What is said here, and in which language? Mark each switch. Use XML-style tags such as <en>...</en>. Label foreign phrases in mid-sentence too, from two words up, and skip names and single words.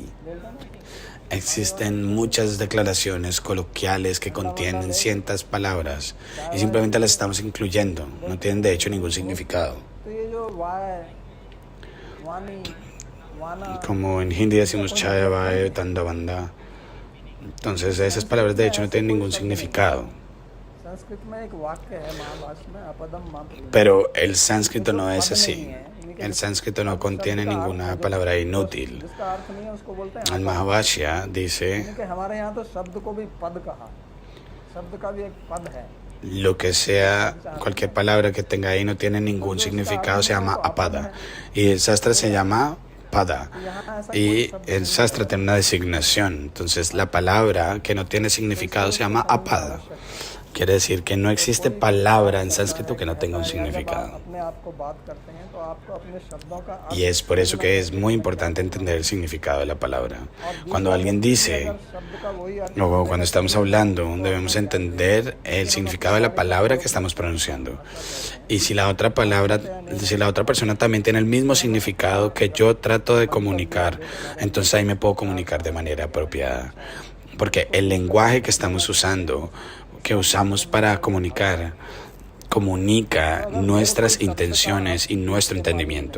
<es>Existen muchas declaraciones coloquiales que contienen cientos palabras y simplemente las estamos incluyendo, no tienen de hecho ningún significado. Como en hindi decimos chaya, vae, tanda, banda. Entonces esas palabras de hecho no tienen ningún significado.</es> <hi>संस्कृत में एक वाक्य है महाभाष्य में</hi> <sa>अपदम मां प्रयुज्यते।</sa> <es>Pero el sánscrito no es así. El sánscrito no contiene ninguna palabra inútil.</es> <hi>जिसका अर्थ नहीं है उसको बोलते हैं</hi> <es>El Mahabhashya dice,</es> <hi>यानी कि हमारे यहाँ तो शब्द को भी पद कहा, शब्द का भी एक पद है।</hi> <es>lo que sea, cualquier palabra que tenga ahí no tiene ningún significado, se llama apada. Y el sastra se llama pada. Y el sastra tiene una designación. Entonces la palabra que no tiene significado se llama apada. Quiere decir que no existe palabra en sánscrito que no tenga un significado.</es> <hi>अपने आप को बात करते हैं तो आपको अपने शब्दों का</hi> <es>Y es por eso que es muy importante entender el significado de la palabra. Cuando alguien dice,</es> <hi>शब्द का वही अर्थ</hi> <es>o cuando estamos hablando, debemos entender el significado de la palabra que estamos pronunciando. Y si la otra palabra, si la otra persona también tiene el mismo significado que yo trato de comunicar, entonces ahí me puedo comunicar de manera apropiada. Porque el lenguaje que estamos usando, que usamos para comunicar, comunica nuestras intenciones y nuestro entendimiento.</es>